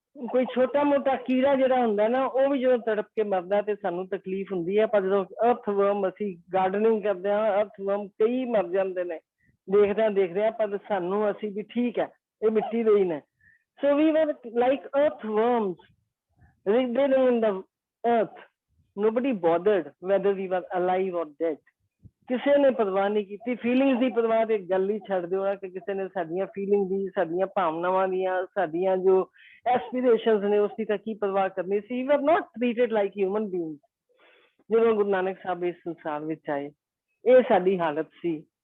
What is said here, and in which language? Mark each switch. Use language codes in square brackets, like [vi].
[pa] ਕੋਈ ਛੋਟਾ ਮੋਟਾ ਕੀੜਾ ਜਿਹੜਾ ਹੁੰਦਾ ਨਾ, ਉਹ ਵੀ ਜਦੋਂ ਤੜਪ ਕੇ ਮਰਦਾ ਤੇ ਸਾਨੂੰ ਤਕਲੀਫ ਹੁੰਦੀ ਹੈ। ਪਰ ਜਦੋਂ ਅਰਥ ਵਰਮ, ਅਸੀਂ ਗਾਰਡਨਿੰਗ ਕਰਦੇ ਹਾਂ, ਅਰਥ ਵਰਮ ਕਈ ਮਰ ਜਾਂਦੇ ਨੇ ਦੇਖਦਿਆਂ ਪਰ ਸਾਨੂੰ ਅਸੀਂ ਵੀ ਠੀਕ ਹੈ, ਇਹ ਮਿੱਟੀ ਦੇ ਹੀ ਨੇ। ਸੋ ਵੀ ਵਰ [en] Like earthworms wriggled in the earth. Nobody bothered whether we were alive or dead. [pa] ਕਿਸੇ ਨੇ ਪਰਵਾਹ ਨਹੀਂ ਕੀਤੀ। ਫੀਲਿੰਗਸ ਦੀ ਪਰਵਾਹ ਤੇ ਗੱਲ ਹੀ ਛੱਡ ਦਿਓ ਕਿ ਕਿਸੇ ਨੇ ਸਾਡੀਆਂ ਫੀਲਿੰਗ ਦੀ, ਸਾਡੀਆਂ ਭਾਵਨਾਵਾਂ ਦੀਆਂ, ਸਾਡੀਆਂ ਜੋ ਐਸਪੀਰੇਸ਼ਨਸ ਨੇ ਉਸ ਦੀ ਤਾਂ ਕੀ ਪਰਵਾਹ ਕਰਨੀ ਸੀ। [en] We are not treated like human beings. [pa] ਜਦੋਂ ਗੁਰੂ ਨਾਨਕ ਸਾਹਿਬ ਇਸ ਸੰਸਾਰ ਵਿੱਚ ਆਏ, ਇਹ ਸਾਡੀ ਹਾਲਤ ਸੀ।